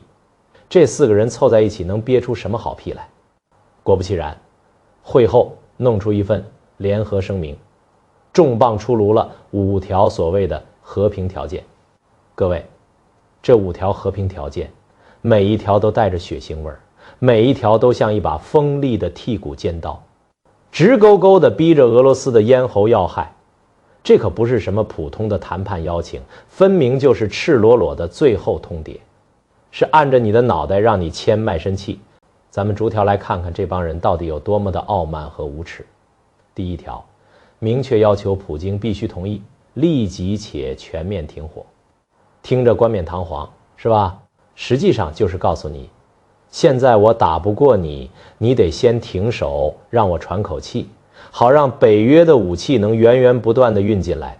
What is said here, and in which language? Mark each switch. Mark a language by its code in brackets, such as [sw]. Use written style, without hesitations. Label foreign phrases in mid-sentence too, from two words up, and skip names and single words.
[zh] 這4個人湊在一起能憋出什麼好屁來？果不其然，會後弄出一份聯合聲明，重磅出爐了5條所謂的和平條件。各位，這5條和平條件，每一條都帶着血腥味兒，每一條都像一把锋利的剔骨尖刀，直勾勾地逼着俄羅斯的咽喉要害。這可不是什麼普通的談判邀請，分明就是赤裸裸的最後通牒，是按着你的腦袋讓你簽賣身契。咱們逐条来看看这帮人到底有多麼的傲慢和無恥。第1條，明確要求普京必須同意立即且全面停火。聽着冠冕堂皇，是吧？實際上就是告訴你，現在我打不過你，你得先停手，讓我喘口氣，好讓北約的武器能源源不斷地運進來。